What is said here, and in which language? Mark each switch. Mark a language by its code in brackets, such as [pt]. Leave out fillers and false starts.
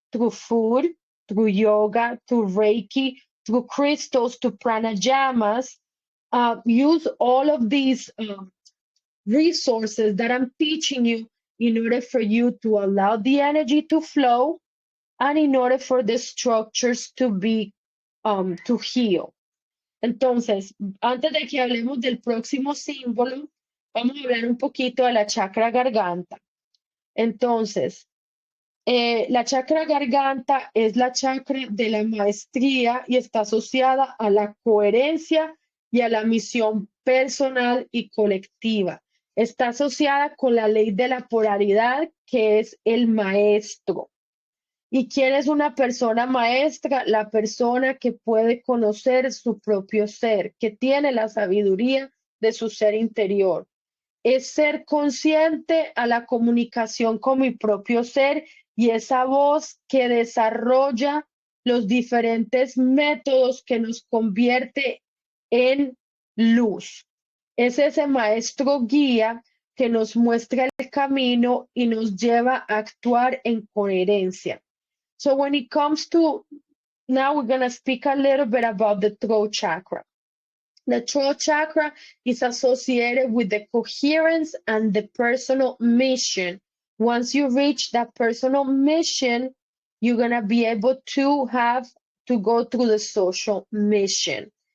[en] Through food, through yoga, through Reiki, through crystals, through pranayamas. Use all of these resources that I'm teaching you in order for you to allow the energy to flow and in order for the structures to be to heal. [es] Entonces, antes de que hablemos del próximo símbolo, vamos a hablar un poquito de la chakra garganta. Entonces, la chakra garganta es la chakra de la maestría y está asociada a la coherencia y a la misión personal y colectiva. Está asociada con la ley de la polaridad, que es el maestro. ¿Y quién es una persona maestra? La persona que puede conocer su propio ser, que tiene la sabiduría de su ser interior. Es ser consciente a la comunicación con mi propio ser y esa voz que desarrolla los diferentes métodos que nos convierte en luz. Es ese maestro guía que nos muestra el camino y nos lleva a actuar en coherencia. [en] So when it comes to, now we're going to speak a little bit about the throat chakra. The throat chakra is associated with the coherence and the personal mission. Once you reach that personal mission, you're going to be able to have to go through the social mission.